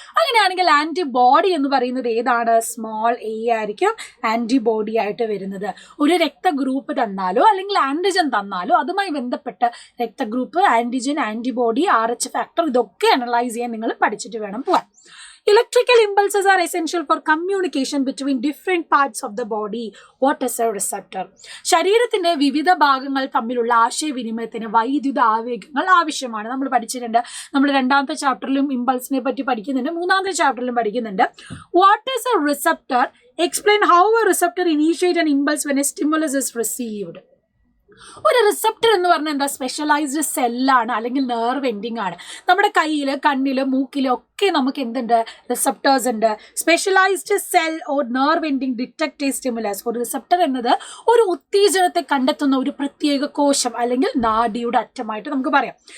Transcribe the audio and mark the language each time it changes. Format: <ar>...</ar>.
<ml>അങ്ങനെയാണെങ്കിൽ ആന്റിബോഡി എന്ന് പറയുന്നത് ഏതാണ്? സ്മോൾ a ആയിരിക്കും ആന്റിബോഡി ആയിട്ട് വരുന്നത്. ഒരു രക്തഗ്രൂപ്പ് തന്നാലോ അല്ലെങ്കിൽ ആന്റിജൻ തന്നാലോ അതുമായി ബന്ധപ്പെട്ട രക്തഗ്രൂപ്പ്, ആന്റിജൻ, ആന്റിബോഡി, RH ഫാക്ടർ, ഇതൊക്കെ അനലൈസ് ചെയ്യാൻ നിങ്ങൾ പഠിച്ചിട്ട് വേണം പോവാൻ.</ml> <en>Electrical impulses are essential for communication between different parts of the body. What is a receptor?</en> <ml>ശരീരത്തിന്റെ വിവിധ ഭാഗങ്ങൾ തമ്മിലുള്ള ആശയവിനിമയത്തിന് വൈദ്യുത ആവേഗങ്ങൾ ആവശ്യമാണ്. നമ്മൾ പഠിച്ചിട്ടുണ്ട്. നമ്മൾ 2ാമത്തെ ചാപ്റ്ററിലും ഇമ്പൾസിനെ പറ്റി പഠിക്കുന്നുണ്ട്, 3ാമത്തെ ചാപ്റ്ററിലും പഠിക്കുന്നുണ്ട്.</ml> <en>What is a receptor? Explain how a receptor initiates an impulse when a stimulus is received.</en> <ml>ഒരു റിസപ്റ്റർ എന്ന് പറഞ്ഞാൽ എന്താ? സ്പെഷ്യലൈസ്ഡ് സെല്ലാണ് അല്ലെങ്കിൽ നെർവ് എൻഡിങ് ആണ്. നമ്മുടെ കയ്യില്, കണ്ണില്, മൂക്കില് ഒക്കെ നമുക്ക് എന്തുണ്ട്? റിസപ്റ്റേഴ്സ് ഉണ്ട്.</ml> <en>Specialized cell or nerve ending detect a stimulus.</en> <ml>ഒരു റിസപ്റ്റർ എന്നത് ഒരു ഉത്തേജനത്തെ കണ്ടെത്തുന്ന ഒരു പ്രത്യേക കോശം അല്ലെങ്കിൽ നാഡിയുടെ അറ്റമായിട്ട് നമുക്ക് പറയാം.</ml>